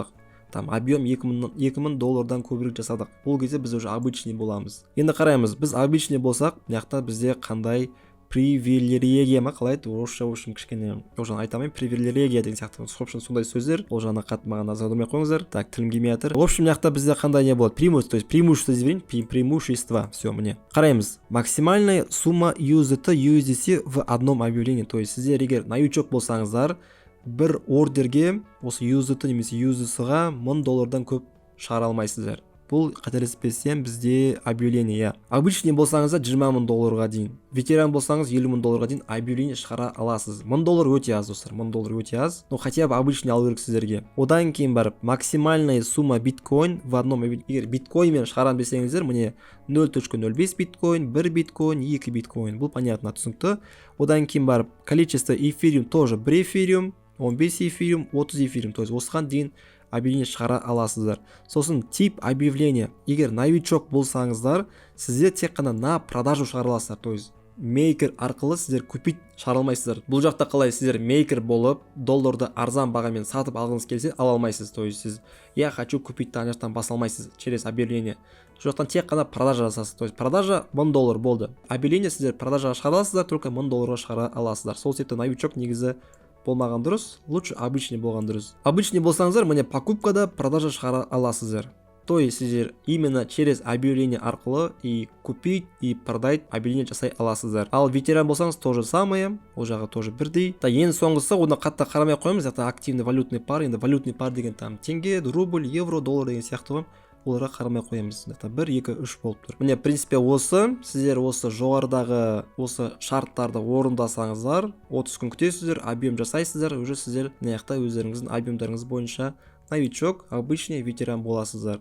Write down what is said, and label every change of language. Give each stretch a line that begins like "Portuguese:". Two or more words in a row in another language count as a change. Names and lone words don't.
Russian: Там объем
Kazakh: 2 000 доллардан көбірек жасадық. Бұл кезде біз
Russian: уже обычный
Kazakh: боламыз. Енді қараймыз, біз обычный болсақ, мынаяқта бізде қандай привилегия ма, қалай еді, орысша кішкене оған айтамын, привилегия деген сияқты. Собственно, сондай сөздер, ол жағына қатты маған назар аудармай қойыңыздар. Так, тілім келмей жатыр.
Russian: В общем,
Kazakh: мынаяқта бізде қандай не болады?
Russian: Преимущество, то есть преимущество. Все,
Kazakh: міне. Қараймыз.
Russian: Максимальная сумма USDT в одном объявлении. То есть
Kazakh: сіздер егер новичок болсаңыздар, бір ордерге осы USDT немесе USDC-ға 1000 доллардан көп шығара алмайсыздар. Бұл қателеспесем бізде объявление. Обычный болсаңыздар 20 000 долларға дейін. Ветеран болсаңыз 50 000 долларға дейін объявление шығара аласыз. 1000 доллар өте аз, достар. 1000 доллар өте аз.
Russian: Но хотя бы обычный
Kazakh: алу керек сіздерге. Одан кейін барып
Russian: максимальная сумма биткоин в одном,
Kazakh: егер биткоинмен шығарам десеңіздер, міне 0.05 биткоин, 1 биткоин, 2 биткоин. Бұл понятно, түсінікті. Одан кейін барып
Russian: количество эфириум тоже
Kazakh: 1 эфириум, 15 эфириум, 30 эфириум,
Russian: то есть
Kazakh: осыған дейін объявление шығара аласыздар.
Russian: Сосын тип объявления.
Kazakh: Егер новичок болсаңыздар, сіздер тек қана
Russian: на продажу
Kazakh: шығара аласыздар.
Russian: То есть
Kazakh: мейкер арқылы сіздер купить шығара алмайсыздар. Бұл жақта қалай сіздер мейкер болып, долларды арзан бағамен сатып алғыңыз келсе, ала алмайсыз.
Russian: То есть
Kazakh: сіз
Russian: я хочу купить
Kazakh: таңертаң баса алмайсыз
Russian: через объявление.
Kazakh: Сол жақтан тек қана продажа жасасыз.
Russian: То есть продажа
Kazakh: 1000 доллар болды. Объявление сіздер продажаға шығара аласыздар, только 1000 долларға шығара аласыздар. Сол себепті новичок негізі болмаған дұрыс,
Russian: лучше обычный
Kazakh: болған дұрыс. Обычный болсаңыздар, міне покупкада продажа шығара аласыздар.
Russian: То есть
Kazakh: сіздер
Russian: именно через объявление
Kazakh: арқылы
Russian: и купить, и продать объявление
Kazakh: жасай аласыздар. Ал ветеран болсаңыз
Russian: тоже самое,
Kazakh: ол жағы тоже бірдей. Ең соңғысы, оны қатты қарамай қоймыз,
Russian: это активный валютный пар.
Kazakh: Енді
Russian: валютный пар
Kazakh: деген там теңге, рубль, евро, доллар деген сияқты ғой. Оларға қарамай қоямыз. 1, 2, 3 болып тұр. Міне, принципе осы, сіздер осы жоғарыдағы осы шарттарды орындасаңыздар, 30 күн күтесіздер, объем жасайсыздар, уже сіздер мынаяқта өздеріңіздің объемдарыңыз бойынша новичок, обычный, ветеран боласыздар.